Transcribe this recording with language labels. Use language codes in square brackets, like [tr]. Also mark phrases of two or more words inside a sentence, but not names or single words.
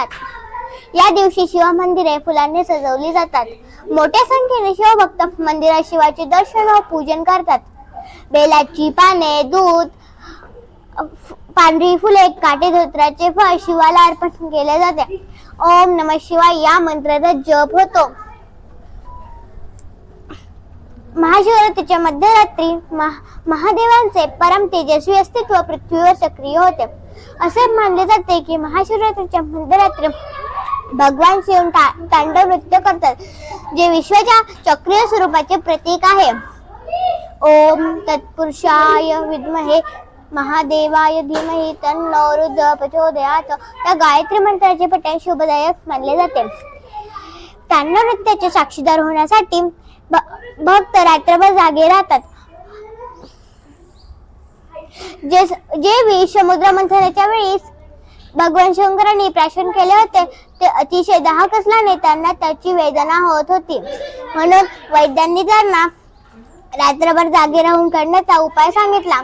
[mr] या दिवशी शिव मंदिरे फुलांनी सजवली जातात। मोठ्या संख्येने शिवभक्त मंदिरात शिवाचे दर्शन व पूजन करतात। बेलाची पाने, दूध, पांढरी फुले, काटेधोत्राचे फळ शिवाला अर्पण केले जाते। [sa] ओम नमः शिवाय [mr] या मंत्राचा जप होतो। महाशिवरात्रीच्या मध्यरात्री महादेवांचे परम तेजस्वी अस्तित्व पृथ्वीवर सक्रिय होते। असे मानले जाते की महाशिवरात्रीच्या मध्यरात्री भगवान शिव तांडव नृत्य करतात, जे विश्वाच्या चक्रीय स्वरूपाचे प्रतीक आहे। [sa] ओम तत्पुरुषाय विद्महे महादेवाय धीमहि तन्नो रुद्र प्रचोदयात् [mr] या गायत्री मंत्राचे पठण शुभदायक मानले जाते। तांडव नृत्याचे साक्षीदार होण्यासाठी भक्त रात्रभर जागे राहतात। जे विष समुद्र मंथनाच्या वेळी भगवान शंकरांनी प्राशन केले होते ते अतिशय दाहक असल्याने त्यांना त्याची वेदना होत होती, म्हणून वैद्यांनी त्यांना रात्रभर जागे राहून करण्याचा उपाय सांगितला।